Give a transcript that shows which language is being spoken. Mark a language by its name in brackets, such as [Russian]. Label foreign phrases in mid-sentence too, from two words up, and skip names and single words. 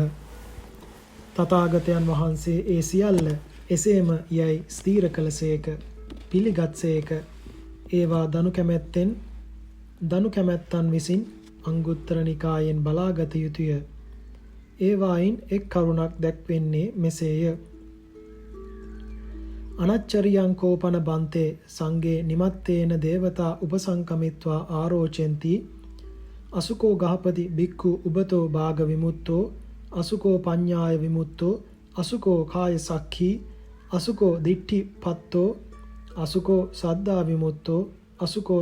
[Sinhala] තථාගතයන් වහන්සේ ඒ සියල්ල එසේම යයි ස්ථීර කළසේක, පිළිගත්සේක. ඒවා දනු කැමැත්තන් විසින් අංගුත්තර නිකායෙන් බලාගත යුතුය. ඒවායින් එක් කරුණක් දැක්වෙන්නේ මෙසේය. [Pali] අනච්චරියං කෝපන බන්තේ සංගේ නිමත්තේන දේවතා උපසංකමිත්වා ආරෝචෙන්ති අසුකෝ ගහපති බික්ඛු උබතෝ භාග විමුත්තෝ අසුකෝ පඤ්ඤාය විමුත්තෝ අසුකෝ කාය සක්ඛී අසුකෝ දිට්ඨි පත්තෝ අසුකෝ සද්ධා විමුත්තෝ අසුකෝ